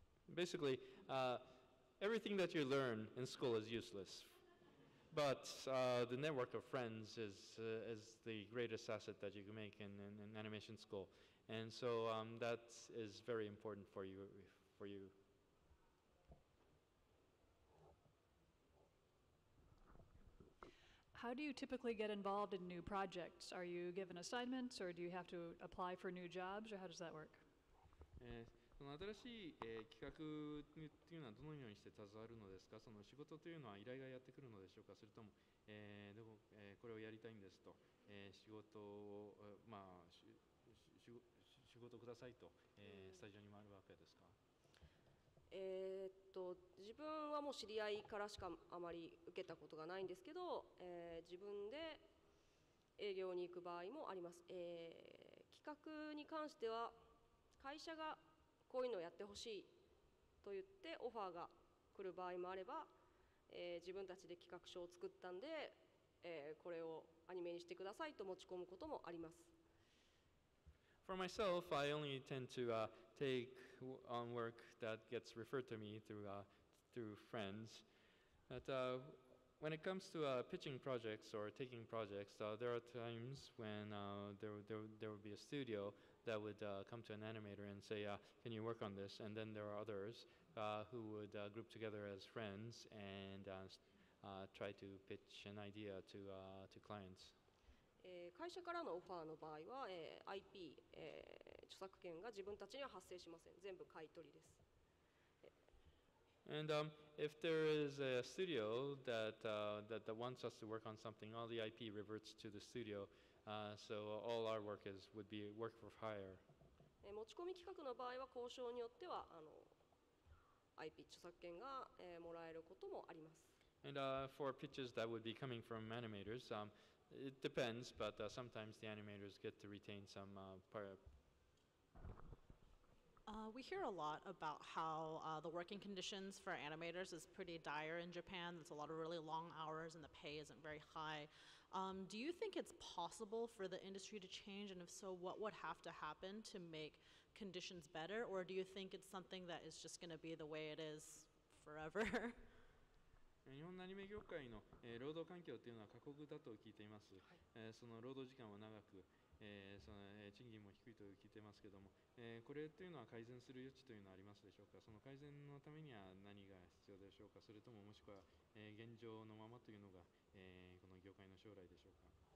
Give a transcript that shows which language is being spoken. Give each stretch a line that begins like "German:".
English: Basically, everything that you learn in school is useless, but the network of friends is the greatest asset that you can make in animation school, and so that is very important for you. How do you typically get involved in new projects? Are you given assignments, or do you have to apply for new jobs, or how does that work?
Japanese: その新しい、企画っていうのはどのようにして携わるのですか。その仕事というのは依頼がやってくるのでしょうか。それとも、これをやりたいんですと、仕事を、仕事くださいと、スタジオに回るわけですか。自分はもう知り合いからしかあまり受けたことがないんですけど、自分で営業に行く場合もあります。企画に関しては会社がこういうのをやってほしいと言ってオファーが来る場合もあれば、自分たちで企画書を作ったんで、これをアニメにしてくださいと持ち込むこともあります。
English: For myself, I only tend to take on work that gets referred to me through friends. But when it comes to pitching projects or taking projects, there are times when there would be a studio that would come to an animator and say, can you work on this? And then there are others who would group together as friends and try to pitch an idea to clients.
Japanese: 会社からのオファーの場合は、IP、著作権が自分たちには発生しません。全部買い取りです。
English: And if there is a studio that wants us to work on something, all the IP reverts to the studio, so all our work would be work for hire.
Japanese: 持ち込み企画の場合は交渉によってはIP 著作権が、もらえることもあります。
English: And for pitches that would be coming from animators, it depends, but sometimes the animators get to retain some We hear a lot about how the working conditions for animators is pretty dire in Japan. There's a lot of really long hours and the pay isn't very high. Do you think it's possible for the industry to change? And if so, what would have to happen to make conditions better? Or do you think it's something that is just going to be the way it is forever?
Japanese: 日本のアニメ業界の、労働環境というのは過酷だと聞いています。その労働時間は長く、その賃金も低いと聞いていますけども、これというのは改善する余地というのはありますでしょうか。その改善のためには何が必要でしょうか。それとももしくは、現状のままというのが、この業界の将来でしょうか。